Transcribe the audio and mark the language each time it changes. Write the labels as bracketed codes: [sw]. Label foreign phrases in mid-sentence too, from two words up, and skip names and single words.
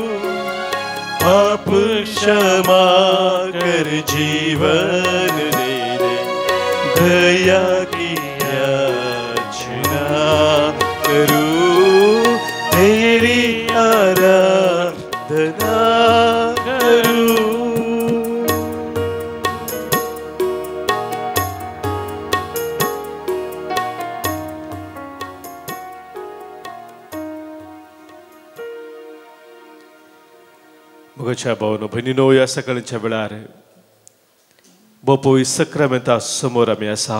[hi] पाप क्षमा कर जीवन दे दे, दया की याचना करूं, तेरी आराधना करूं। [kok] मोगाच्या भावांनो भयणींनो, ह्या सकाळच्या वेळार बापूय सक्रामेंता समोर आमी आसा।